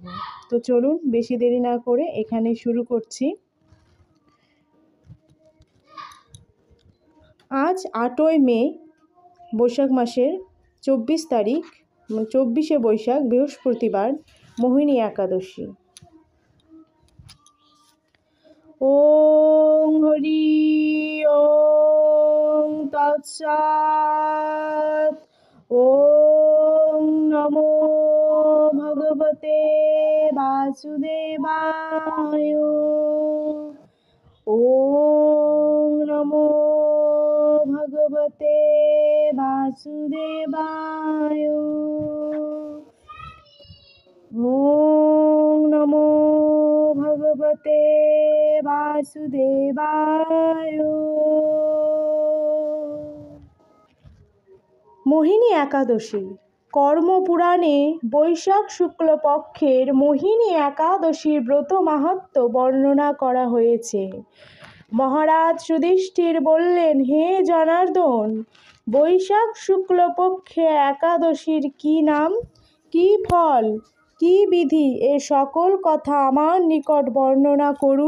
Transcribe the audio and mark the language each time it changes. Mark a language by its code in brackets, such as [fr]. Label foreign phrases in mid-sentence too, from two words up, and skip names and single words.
[bn] তো চলুন বেশি দেরি না করে এখানে শুরু করছি। আজ 8ই মে, বৈশাখ মাসের 24 তারিখ, 24শে বৈশাখ, বৃহস্পতিবার, মোহিনী একাদশী। [sa] ওম হরি ওম তৎসৎ। ওম নমো ভগবতে বাসুদেবায়। ওম নমো ভগবতে বাসুদেবায়। ওম নমো ভগবতে বাসুদেবায়। [bn] মোহিনী একাদশী। কর্মপুরাণে বৈশাখ শুক্লপক্ষের মোহিনী একাদশীর ব্রত মাহাত্ম্য বর্ণনা করা হয়েছে। মহারাজ যুধিষ্ঠির বললেন, হে জনার্দন, বৈশাখ শুক্লপক্ষে একাদশীর কি নাম, কি ফল, কি বিধি, এ সকল কথা আমার নিকট বর্ণনা করুন।